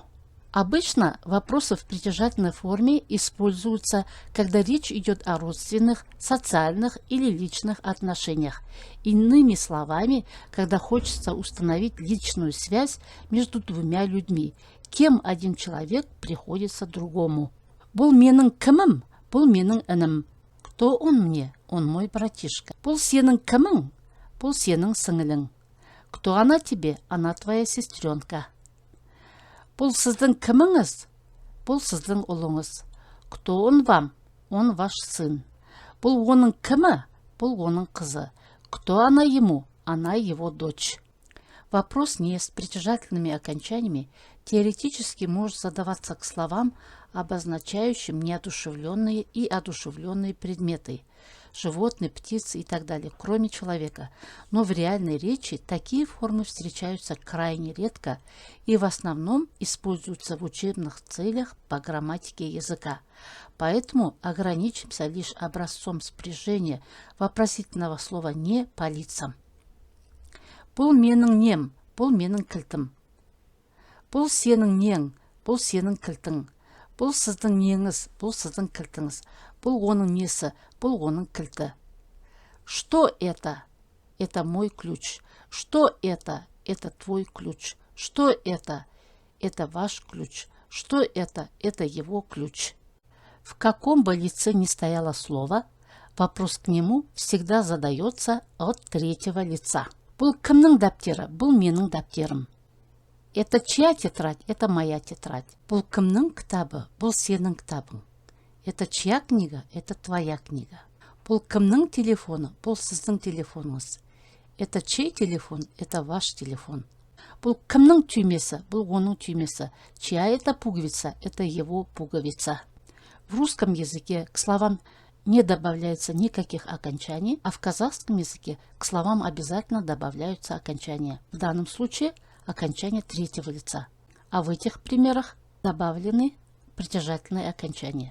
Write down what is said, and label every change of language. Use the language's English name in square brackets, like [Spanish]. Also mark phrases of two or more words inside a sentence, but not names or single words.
[Russian] Обычно вопросы в притяжательной форме используются, когда речь идет о родственных, социальных или личных отношениях. Иными словами, когда хочется установить личную связь между двумя людьми, кем один человек приходится другому. [Kazakh] Бұл менің кімім? Бұл менің інім. [Russian] Кто он мне? Он мой братишка. [Kazakh] Бұл сенің кімің? Бұл сенің сіңілің. [Russian] Кто она тебе? Она твоя сестренка. [Kazakh] Бұл сіздің кіміңіз? Бұл сіздің ұлыңыз. [Russian] Кто он вам? Он ваш сын. [Kazakh] Бұл оның кімі? Бұл оның қызы. [Russian] Кто она ему? Она его дочь. Вопрос не с притяжательными окончаниями теоретически может задаваться к словам, обозначающим неодушевленные и одушевленные предметы, животные, птицы и так далее, кроме человека. Но в реальной речи такие формы встречаются крайне редко и в основном используются в учебных целях по грамматике языка. Поэтому ограничимся лишь образцом спряжения вопросительного слова «не» по лицам. [Kazakh] Бұл менің нем, бұл менің кілтім. Бұл сенің нең, бұл сенің кілтің. Бұл сіздің неңіз, бұл сіздің кілтіңіз. Бұл оның несі, бұл оның кілті. [Russian] Что это? Это мой ключ. Что это? Это твой ключ. Что это? Это ваш ключ. Что это? Это его ключ. В каком бы лице ни стояло слово, вопрос к нему всегда задается от третьего лица. [Kazakh] Бұл кімнің дәптері? Бұл менің дәптерім. [Russian] Это чья тетрадь? Это моя тетрадь. [Kazakh] Бұл кімнің кітабы? Бұл сенің кітабың. [Russian] Это чья книга? Это твоя книга. [Kazakh] Бұл кімнің телефоны? Бұл сіздің телефоныңыз. [Russian] Это чей телефон? Это ваш телефон. [Kazakh] Бұл кімнің түймесі? Бұл оның түймесі. [Russian] Чья это пуговица? Это его пуговица. В русском языке к словам не добавляется никаких окончаний, а в казахском языке к словам обязательно добавляются окончания. В данном случае окончание третьего лица. А в этих примерах добавлены притяжательные окончания.